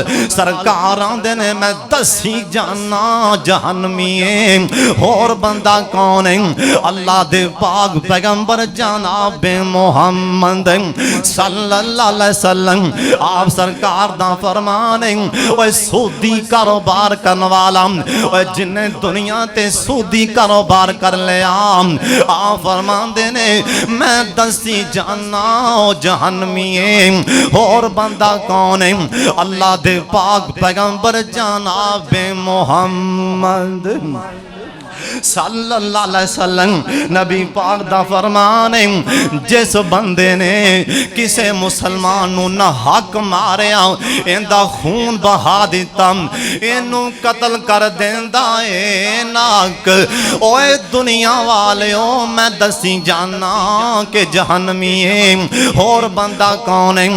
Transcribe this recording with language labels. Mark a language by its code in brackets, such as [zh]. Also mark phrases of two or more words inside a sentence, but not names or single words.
[pa] سرکار آندے نے میں دسی جانا جہنمیے، ہور بندہ کون ہے? اللہ دے پاک پیغمبر جنابِ محمد [ar] صلى الله عليه وسلم, [pa] آپ سرکار دا فرمان ہے. اوئے سودی کاروبار کرنے والا، اوئے جنہیں دنیا تے سودی کاروبار کر لیا، آپ فرماندے نے میں دسی جانا جہنمیے، ہور بندہ کون ہے? اللہ دے پاک پیغمبر جنابِ محمد [ar] صلى الله عليه وسلم, [pa] نبی پاک دا فرمان ہے، جس بندے نے کسے مسلمان نوں نا حق ماریا، ایندا خون بہا دتا، اینوں قتل کر دیندا اے ناک. اوئے دنیا والیو میں دسی جانا کہ جہنمی ہے، ہور بندہ کون ہے?